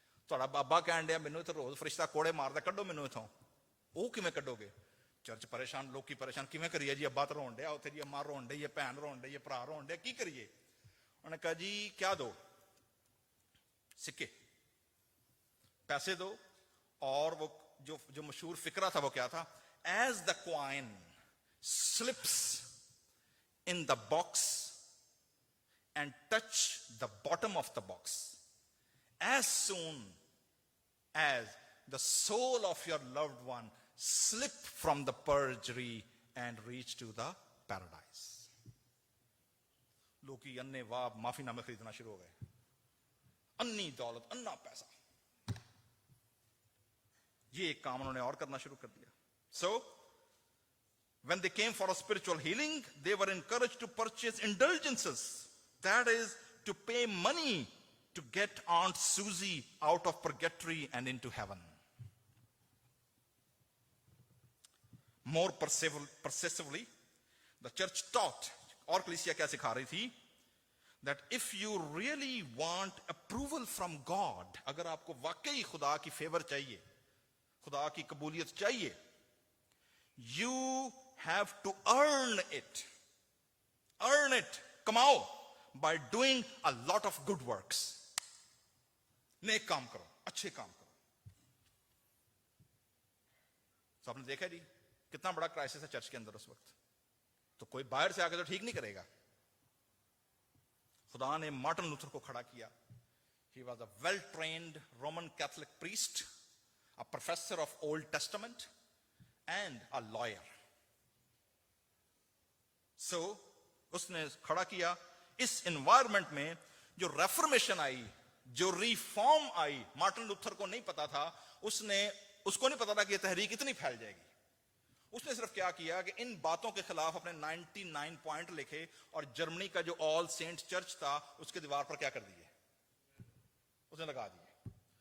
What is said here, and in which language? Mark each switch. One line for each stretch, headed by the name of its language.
Punjabi: تہاڈا بابا کہن ڈیا مینوں اتنے روز فرشتہ کوڑے ماردا, کڈو مینوں اتھوں. وہ کیویں کڈو گے؟ چرچ پریشان, لوکی پریشان, کیویں کریے جی, ابا تو رون ڈیا اتنے, جی اماں رون ڈئی ہے, بھین رون ڈئی ہے, بھرا رون ڈیا, کی کریے؟ انہوں نے کہا جی کیا دو, سکے, پیسے دو.
Urdu: اور وہ جو مشہور فقرہ تھا وہ کیا تھا,
English: As the coin slips in the box and touch the bottom of the box, as soon as the soul of your loved one slip from the purgatory and reach to the paradise.
Punjabi: لوکی انے واہ معافی نامے خریدنا شروع ہو گئے, انی دولت, انا پیسہ.
Urdu: یہ ایک کام انہوں نے اور کرنا شروع کر دیا.
English: So when they came for a spiritual healing, they were encouraged to purchase indulgences, that is to pay money to get Aunt Susie out of purgatory and into heaven. More persuasively, the church taught,
Urdu: اور کلیسیا کیا سکھا رہی تھی,
English: that if you really want approval from God,
Urdu: اگر آپ کو واقعی خدا کی فیور چاہیے, خدا کی قبولیت چاہیے,
English: you have to earn it. Earn it,
Urdu: کماؤ,
English: by doing a lot of good works.
Urdu: نیک کام کرو, اچھے کام کرو. تو آپ نے دیکھا جی کتنا بڑا کرائسس ہے چرچ کے اندر اس وقت. تو کوئی باہر سے آ کے تو ٹھیک نہیں کرے گا. خدا نے مارٹن لوتھر کو کھڑا کیا.
English: He was a well-trained Roman Catholic priest, a professor of Old Testament, and a lawyer.
Urdu: So اس نے کھڑا کیا. اس انوائرمنٹ میں جو ریفرمیشن آئی, جو ریفارم آئی, مارٹن لوتھر کو نہیں پتا تھا, اس کو نہیں پتا تھا کہ یہ تحریک اتنی پھیل جائے گی. اس نے صرف کیا کیا کہ ان باتوں کے خلاف اپنے 99 پوائنٹ لکھے, اور جرمنی کا جو آل سینٹ چرچ تھا اس کے دیوار پر کیا کر دیے, اس نے لگا دیے.